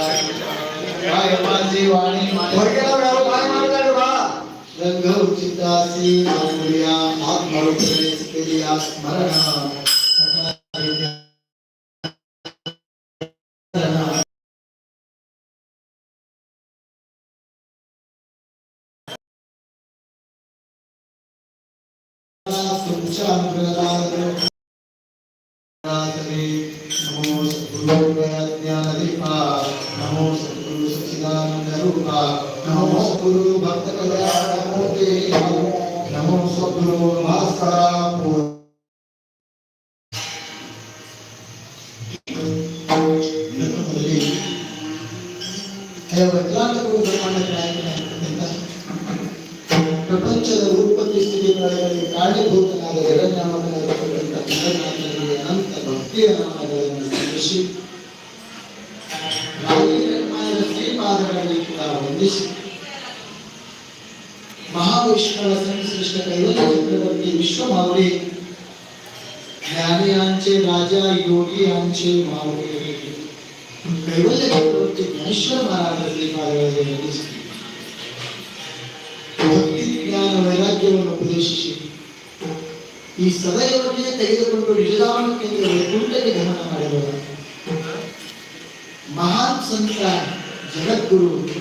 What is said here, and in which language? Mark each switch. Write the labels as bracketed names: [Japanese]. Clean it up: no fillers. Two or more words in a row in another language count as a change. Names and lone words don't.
[Marathi] माझी वाणी रंग उचितासी माऊलिया आत्मरूपेस केलिया स्मरण तुमच्या अनुग्रहाद्वारे नमो सद्गुरु ज्ञानदीपा नमो सद्गुरु सच्चिदानंद रूपा नमो सद्गुरु भक्त कल्याण मूर्ति नमो सद्गुरु भास्करा [Kannada] ಪ್ರಪಂಚದ ಉತ್ಪತ್ತಿ ಸ್ಥಿತಿಗಳಲ್ಲಿ ಕಾರಣೀಭೂತನಾದ ಜಗನ್ನಾಮಕನಾದ ಅನಂತ ಭಕ್ತಿಯ ನಾಮಗಳನ್ನು ಸಲ್ಲಿಸಿ ಶ್ರೀಪಾದಗಳಲ್ಲಿ ಕೂಡ ವಂದಿಸಿ [Marathi] महाविष्णूला संश्लिष्ट कैवल्य चक्रवर्ती विश्वमावळी ज्ञानियांचे राजा योगी यांचे मावळे कैवल्य चक्रवर्ती ज्ञानेश्वर महाराज [Kannada] ಶ್ರೀಪಾದಗಳಲ್ಲಿ ವಂದಿಸಿ ಭಕ್ತಿ ಜ್ಞಾನ ವೈರಾಗ್ಯವನ್ನು ಉಪದೇಶಿಸಿ ಈ ಸದೈವನ್ನೇ ತೆಗೆದುಕೊಂಡು ನಿಜಧಾಮ ಕೇಂದ್ರ ವೈಕುಂಠಕ್ಕೆ ಗಮನ ಮಾಡಿರುವ ಮಹಾನ್ ಸಂತ ಜಗದ್ಗುರು